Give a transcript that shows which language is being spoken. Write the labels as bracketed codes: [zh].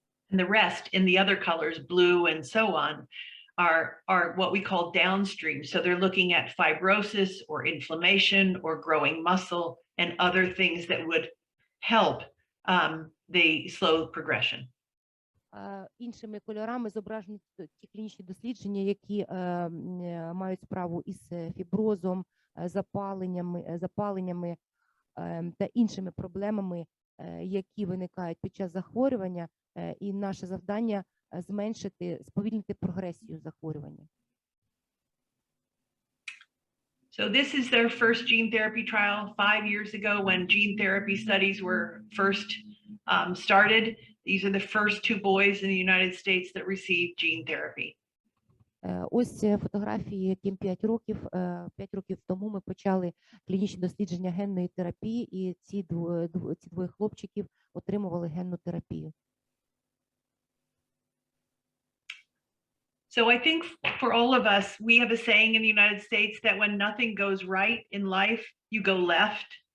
[en] And the rest in the other colors, blue and so on, are what we call downstream. So they're looking at fibrosis or inflammation or growing muscle and other things that would help the slow progression. [uk] Іншими кольорами зображені ті клінічні дослідження, які мають справу із фіброзом, запаленнями та іншими проблемами, які виникають під час захворювання, і наше завдання сповільнити прогресію захворювання. [en] So this is their first gene therapy trial 5 years ago when gene therapy studies were first started. These are the first 2 boys in the United States that received gene therapy. [uk] Ось фотографії, яким 5 років тому ми почали клінічні дослідження генної терапії, і ці двоє хлопчиків отримували генну терапію. [en] So I think for all of us, we have a saying in the United States that when nothing goes right in life, you go left.